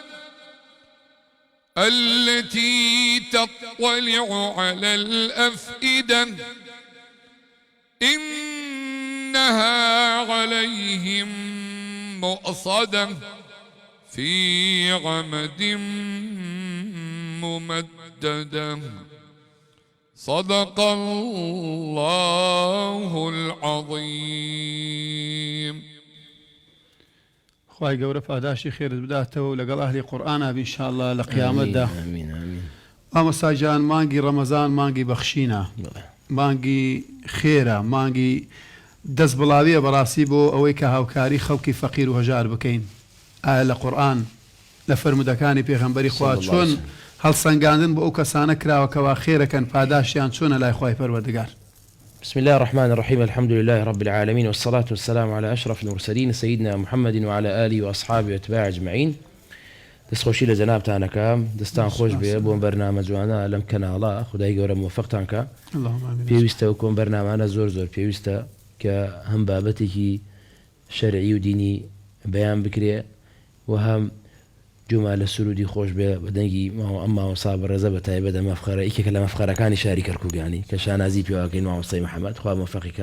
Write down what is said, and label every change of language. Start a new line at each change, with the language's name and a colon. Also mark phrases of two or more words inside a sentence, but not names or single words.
Arabic: التي تطلع على الأفئدة إنها عليهم مؤصدة في عمد ممددة. صدق الله العظيم.
Central Kurdish: خوای گەورە پاداشی خێرت بداتەوە و لەگەڵ ئەهلی قورئانە بین ئینشاءالله لە قیامەتدا. مامۆستا گیان مانگی ڕەمەزان مانگی بەخشینە، مانگی خێرە، مانگی دەست بڵاویە بەڕاستی بۆ ئەوەی کە هاوکاری خەڵکی فەقیر و هەژار بکەین. ئایا لە قورئان لە فەرمودەکانی پێغەمبەری خوا چۆن هەڵسەنگاندن بۆ ئەو کەسانە کراوەکەوا خێرەکەن پاداشیان چۆنە لای خوای پەروەردگار؟
Arabic: بسم الله الرحمن الرحيم. الحمد لله رب العالمين والصلاة والسلام على أشرف المرسلين سيدنا محمد وعلى آله وأصحابه وأتباعه أجمعين.
Central Kurdish: دەستخۆشی لە جەنابتانەکەم، دەستان خۆش بێ بۆم بەرنامە جوانە لەم کەناڵە. خودای گەورە موفقتانکە. پێویستە وەکۆم بەرنامانە زۆر پێویستە کە هەم بابەتێکی شەرعی و دینی بەیان بکرێ و هەم جوما لە سرودی خۆش بێ بەدەنگی ئەم مامۆستا بەڕێزە بە تایبەت لە مەفخەرە یەکێکە لە مەفخەرەکانی شاری کەرکووکیانی کە شانازی پێواکەین مامۆستای محەممەد خوا موفقیکە.